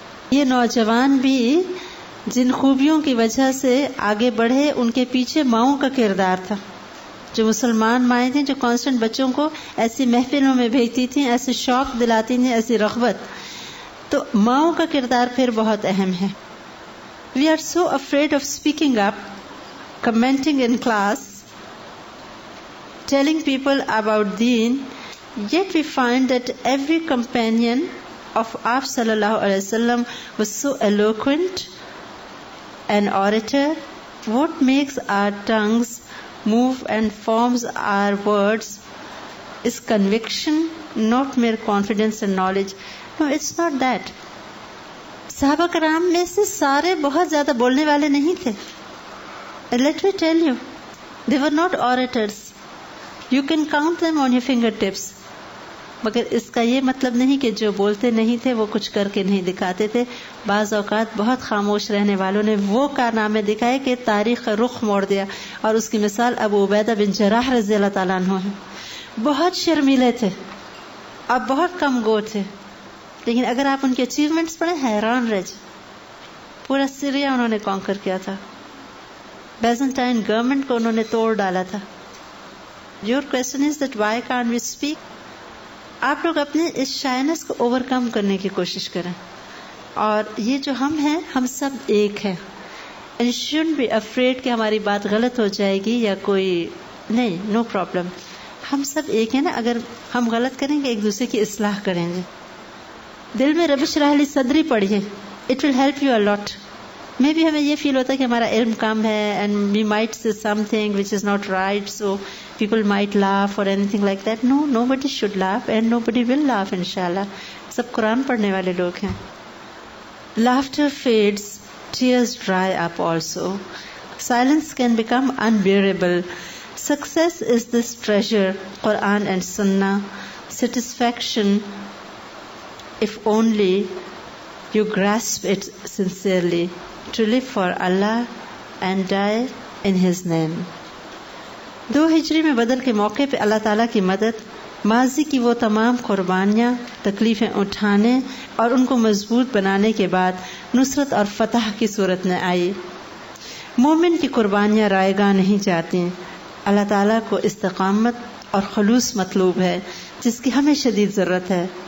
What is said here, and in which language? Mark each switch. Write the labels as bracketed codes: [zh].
[ur] یہ نوجوان بھی جن خوبیوں کی وجہ سے آگے بڑھے, ان کے پیچھے ماؤں کا کردار تھا. جو مسلمان مائیں تھیں جو کانسٹنٹ بچوں کو ایسی محفلوں میں بھیجتی تھیں, ایسے شوق دلاتی تھیں, ایسی رغبت, تو ماؤں کا کردار پھر بہت اہم ہے. [en] We are so afraid of speaking up, commenting in class, telling people about deen, yet we find that every companion of Aap [ar] sallallahu alaihi wasallam [en] was so eloquent, an orator. What makes our tongues move and forms our words is conviction, not mere confidence and knowledge. No, it's not that. [ur] صحابہ کرام میں سے سارے بہت زیادہ بولنے والے نہیں تھے. [en] Let me tell you, they were not orators. You can count them on your fingertips. [ur] مگر اس کا یہ مطلب نہیں کہ جو بولتے نہیں تھے وہ کچھ کر کے نہیں دکھاتے تھے. بعض اوقات بہت خاموش رہنے والوں نے وہ کارنامے دکھائے کہ تاریخ کا رخ موڑ دیا, اور اس کی مثال ابو عبیدہ بن جراح رضی اللہ تعالیٰ عنہ ہے. بہت شرمیلے تھے اور بہت کم گو تھے, لیکن اگر آپ ان کے اچیومنٹس پڑھیں حیران رہ جائیں. پورا سیریا انہوں نے کانکر کیا تھا, بیزنٹائن گورنمنٹ کو انہوں نے توڑ ڈالا تھا. [en] Your question is that why can't we speak? [ur] آپ لوگ اپنے اس شائنس کو اوور کم کرنے کی کوشش کریں, اور یہ جو ہم ہیں ہم سب ایک ہیں. [en] And you shouldn't be afraid [ur] کہ ہماری بات غلط ہو جائے گی یا کوئی نہیں, [en] No problem. [ur] ہم سب ایک ہیں نا. اگر ہم غلط کریں گے ایک دوسرے کی اصلاح کریں گے. دل میں [ar] رب اشرح لی صدری [ur] پڑھیے, [en] It will help you a lot. [ur] میں بھی ہمیں یہ فیل ہوتا ہے کہ ہمارا علم کم ہے, [en] And we might say something which is not right, so people might laugh or anything like that. No, nobody should laugh and nobody will laugh inshallah. [ur] سب قرآن پڑھنے والے لوگ ہیں. [en] Laughter fades, tears dry up also. Silence can become unbearable. Success is this treasure, Quran and Sunnah. Satisfaction, if only you grasp it sincerely, to live for Allah and die in His name. [ur] 2 ہجری میں بدر کے موقع پہ اللہ تعالیٰ کی مدد, ماضی کی وہ تمام قربانیاں, تکلیفیں اٹھانے اور ان کو مضبوط بنانے کے بعد نصرت اور فتح کی صورت میں آئی. مومن کی قربانیاں رائے گاہ نہیں جاتی. اللہ تعالیٰ کو استقامت اور خلوص مطلوب ہے, جس کی ہمیں شدید ضرورت ہے.